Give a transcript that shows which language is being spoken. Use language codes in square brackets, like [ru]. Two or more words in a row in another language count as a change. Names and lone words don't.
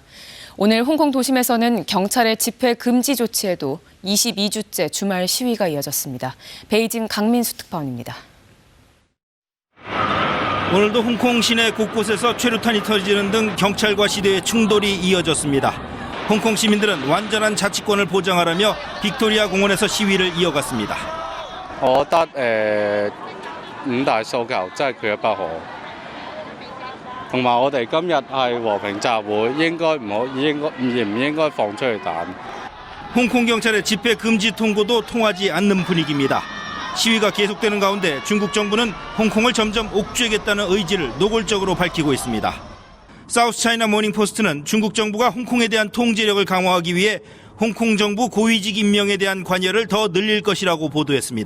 [ko] 오늘 홍콩 도심에서는 경찰의 집회 금지 조치에도 22주째 주말 시위가 이어졌습니다. 베이징 강민수 특파원입니다. 오늘도 홍콩 시내 곳곳에서 최루탄이 터지는 등 경찰과 시대의 충돌이 이어졌습니다. 홍콩 시민들은 완전한 자치권을 보장하라며 빅토리아 공원에서 시위를 이어갔습니다. [yue] 我覺得五大訴求真係缺一不可，同埋我哋今日係和平集會，唔應該放出去彈。 [ko] 홍콩 경찰의 집회 금지 통고도 통하지 않는 분위기입니다. 시위가 계속되는 가운데 중국 정부는 홍콩을 점점 옥죄겠다는 의지를 노골적으로 밝히고 있습니다. 사우스 차이나 모닝포스트는 중국 정부가 홍콩에 대한 통제력을 강화하기 위해 홍콩 정부 고위직 임명에 대한 관여를 더 늘릴 것이라고 보도했습니다.